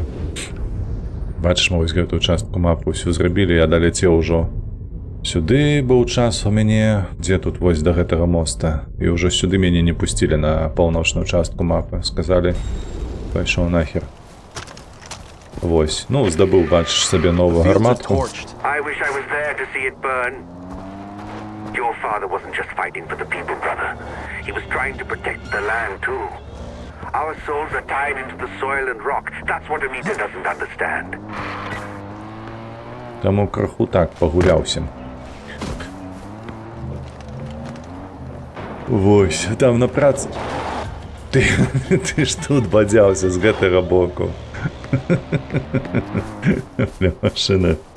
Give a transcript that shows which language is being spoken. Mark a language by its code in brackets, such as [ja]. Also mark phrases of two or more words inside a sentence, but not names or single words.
[be] Бачыш, мы вось гэтую частку мапы ўсю зрабілі, я даляцеў ужо. Сюды быў час у мяне, дзе тут вось да гэтага моста. І ўжо сюды мяне не пусцілі на паўночную частку мапы. Сказалі, пайшоў нахер. Вось, ну, здабыў, бачыш, сабе новую гарматку. [en] I wish I was there to see it burn. Your father wasn't just fighting for the people, brother. He was trying to protect the land, too. Our souls are tied into the soil and rock. That's what Anita doesn't understand. [be] Таму крыху так пагуляўся. Вось, там на працы. Ты ж тут бадзяўся з гэтага боку. Бля, машына.